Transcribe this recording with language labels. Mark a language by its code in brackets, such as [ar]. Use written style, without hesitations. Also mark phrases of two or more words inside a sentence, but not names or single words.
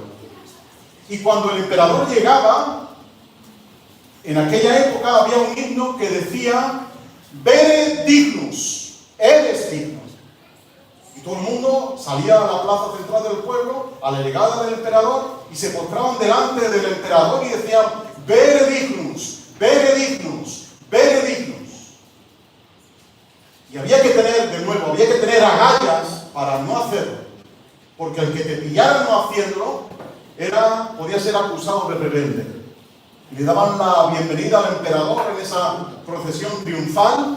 [es] Y cuando el emperador llegaba, en aquella época había un himno que decía [la] Vere dignus, [es] eres digno. Y todo el mundo salía a la plaza central del pueblo a la llegada del emperador y se postraban delante del emperador y decían [la] Vere dignus, vere dignus, vere dignus. [es] Y había que tener agallas para no hacerlo, porque el que te pillara no haciéndolo podía ser acusado de rebelde. Y le daban la bienvenida al emperador en esa procesión triunfal.